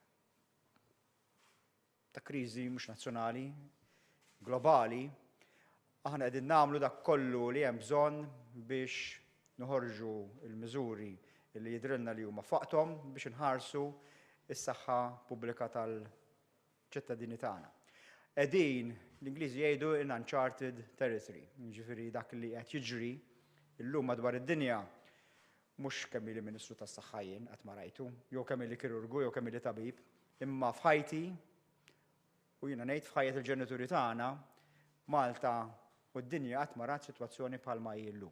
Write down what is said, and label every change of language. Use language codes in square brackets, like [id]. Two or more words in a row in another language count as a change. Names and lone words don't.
[mt] ta' kriżi mhux nazzjonali, globali, aħna qegħdin nagħmlu dak kollu li hemm bżonn biex noħorġu l-miżuri li jidhrilna li huma faqthom biex inħarsu s-saħħa pubblika tal-ċittadini tagħna. Qegħdin l-Ingliżi jgħidu [en] in uncharted territory, [mt] jiġifieri dak li qed jiġri llum madwar id-dinja mhux kemm ili Ministru tas-Saħħa jien qatt ma rajtu, jew kemm ili kirurgu jew kemm ili tabib, imma f'ħajti u jiena ngħid f'ħajja il-ġenituri tagħna Malta u d-dinja qatt ma rat sitwazzjoni bħalma hi llum.